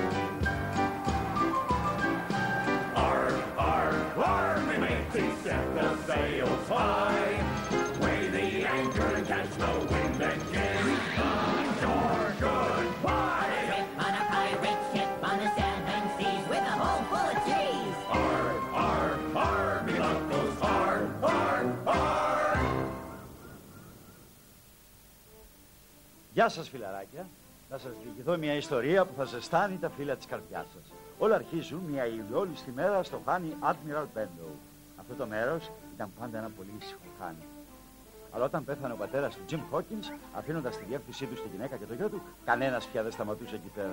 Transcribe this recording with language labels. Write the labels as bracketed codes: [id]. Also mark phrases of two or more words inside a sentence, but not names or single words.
[en] Arg, arg, arg, me mateys set the sails high. Weigh the anchor and catch the wind and give your goodbye. Ship on a pirate ship on the seven seas with a hold full of cheese. Arg, arg, arg, me buckles, arg, arg, arg. [el] Γεια σας φιλαράκια. Θα σας διηγηθώ μια ιστορία που θα ζεστάνει τα φύλλα της καρδιάς σας. Όλα αρχίζουν μια ηλιόλουστη μέρα στο χάνι Admiral Benbow. Αυτό το μέρος ήταν πάντα ένα πολύ ήσυχο χάνι. Αλλά όταν πέθανε ο πατέρας του Jim Hawkins, αφήνοντας τη διεύθυνσή του στη γυναίκα και το γιο του, κανένας πια δεν σταματούσε εκεί πέρα.